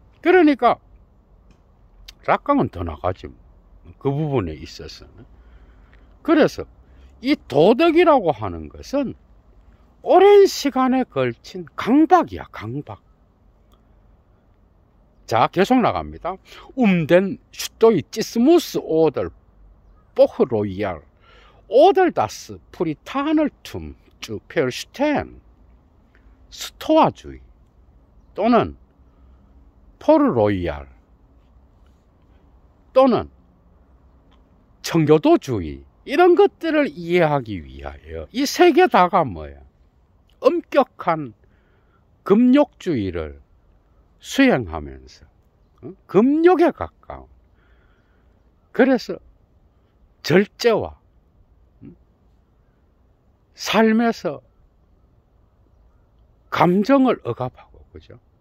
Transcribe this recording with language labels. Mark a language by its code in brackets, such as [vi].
[ko] 그러니까 락강은 더 나가지, 그 부분에 있어서는. 그래서 이 도덕이라고 하는 것은 오랜 시간에 걸친 강박이야, 강박. 자, 계속 나갑니다. [de] Den Stoizismus oder Hochroyal oder das Puritanertum zu verstehen. [ko] 스토아주의 또는 포르로이알 또는 청교도주의, 이런 것들을 이해하기 위하여 이 세 개 다가 뭐예요? 엄격한 금욕주의를 수행하면서 금욕에 가까운, 그래서 절제와 삶에서 감정을 억압하고, 그죠?